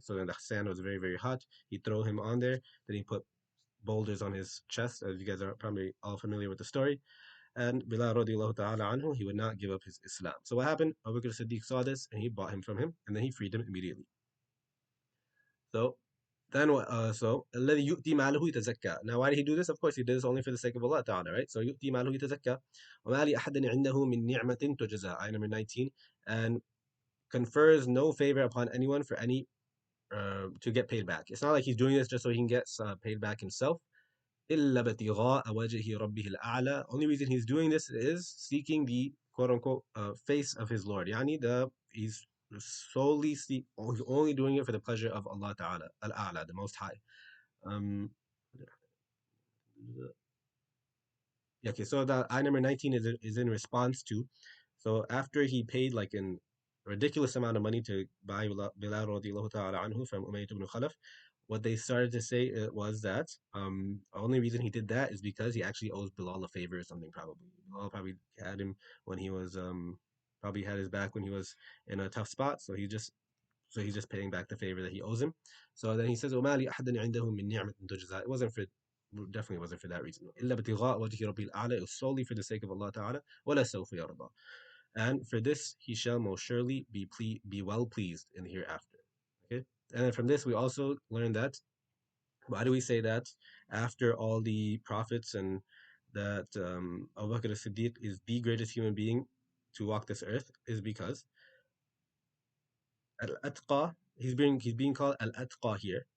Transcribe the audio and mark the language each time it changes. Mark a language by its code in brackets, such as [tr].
[en] So then the sand was very, very hot. He throw him on there. Then he put boulders on his chest, as you guys are probably all familiar with the story. And Bilal radiallahu ta'ala anhu, he would not give up his Islam. So what happened? Abu Bakr Siddiq saw this and he bought him from him and then he freed him immediately. So then what? [ar] الذي يؤتي ماله يتزكى. [en] Now, why did he do this? Of course, he did this only for the sake of Allah Ta'ala, right? [ar] So يؤتي ماله يتزكى وما لأحد عنده من نعمة تجزى. [en] Ayah number 19. And confers no favor upon anyone for any to get paid back. It's not like he's doing this just so he can get paid back himself. [ar] إلا ابتغاء وجه ربه الأعلى. [en] Only reason he's doing this is seeking the quote unquote face of his Lord. Yani he's he's only doing it for the pleasure of Allah Ta'ala, Al-A'la, the Most High. Um, yeah, okay, so the I number 19 is in response to. So after he paid like an ridiculous amount of money to buy Bilal radiallahu ta'ala anhu from Umayyad ibn Khalaf, what they started to say was that only reason he did that is because he actually owes Bilal a favor or something probably. Bilal probably had him when he was probably had his back when he was in a tough spot, so he's just paying back the favor that he owes him. So then he says, [ar] وَمَا لِأَحَدٍ عِنْدَهُ مِنْ نِعْمَةٍ تُجْزَى. [en] It wasn't for definitely wasn't for that reason. [ar] إِلَّا ابْتِغَاءَ وَجْهِ رَبِّ الْأَعْلَى. [en] It was solely for the sake of Allah Ta'ala. [ar] وَلَا سَوْفَ يَرْضَى. [en] And for this he shall most surely be well pleased in the hereafter. Okay? And then from this we also learn that why do we say that after all the prophets and that Abu Bakr as-Siddiq is the greatest human being to walk this earth is because Al-Atqa, he's being called Al-Atqa here.